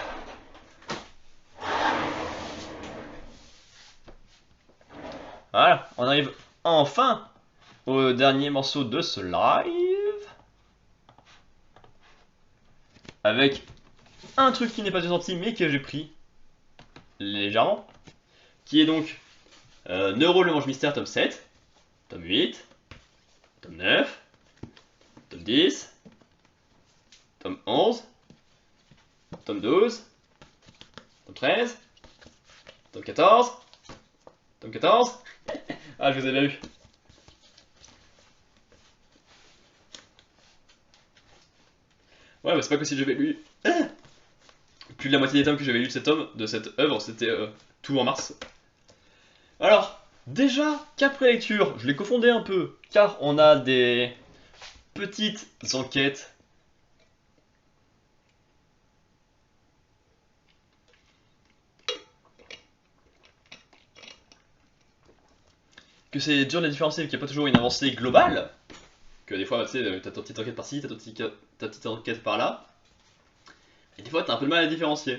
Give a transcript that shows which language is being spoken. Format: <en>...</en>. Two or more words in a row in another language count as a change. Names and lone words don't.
<fr>Voilà, on arrive enfin au dernier morceau de ce live. Avec un truc qui n'est pas sorti mais que j'ai pris légèrement. Qui est donc Neuro le Mange Mystère tome 7, tome 8, tome 9, tome 10, tome 11, tome 12, tome 13, tome 14, tome 14. Ah, je vous ai bien eu. Ouais, mais c'est pas que si j'avais lu plus de la moitié des tomes que j'avais lu de cette œuvre, c'était tout en mars. Alors, déjà qu'après lecture, je l'ai cofondé un peu, car on a des petites enquêtes que c'est dur de les différencier, qu'il n'y a pas toujours une avancée globale, que des fois, tu sais, t'as ta petite enquête par-ci, ta petite enquête par-là, et des fois, t'as un peu de mal à différencier.</fr>